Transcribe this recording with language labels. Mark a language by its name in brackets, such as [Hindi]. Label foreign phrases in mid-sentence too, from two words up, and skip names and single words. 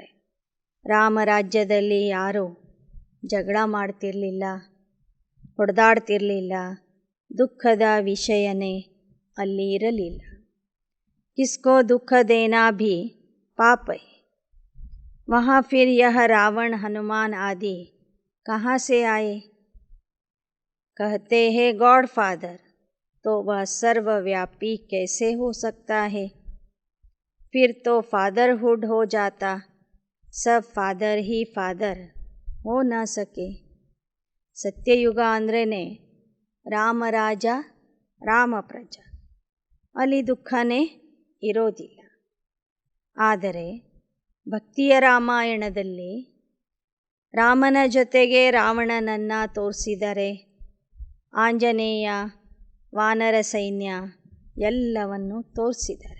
[Kannada] ರಾಮರಾಜ್ಯದಲ್ಲಿ ಯಾರೂ ಜಗಳ ಮಾಡ್ತಿರಲಿಲ್ಲ, ಹೊಡೆದಾಡ್ತಿರಲಿಲ್ಲ. ದುಃಖದ ವಿಷಯನೇ ಅಲ್ಲಿ ಇರಲಿಲ್ಲ. [Hindi] किसको दुःख देना भी पाप है. ವहाँ फिर यह रावण हनुमान आदि कहाँ से आए. कहते हैं [English] God Father, [Hindi] तो वह सर्वव्यापी कैसे हो सकता है. फिर तो फादरहुड हो जाता, सब फादर ही फादर हो न सके. [Kannada] ಸತ್ಯಯುಗ ಅಂದ್ರೇ ರಾಮರಾಜ ರಾಮ ಪ್ರಜಾ, ಅಲ್ಲಿ ದುಃಖನೇ ಇರೋದಿಲ್ಲ. ಆದರೆ ಭಕ್ತಿಯ ರಾಮಾಯಣದಲ್ಲಿ ರಾಮನ ಜೊತೆಗೆ ರಾವಣನನ್ನು ತೋರಿಸಿದರೆ, ಆಂಜನೇಯ, ವಾನರ ಸೈನ್ಯ ಎಲ್ಲವನ್ನು ತೋರಿಸಿದ್ದಾರೆ.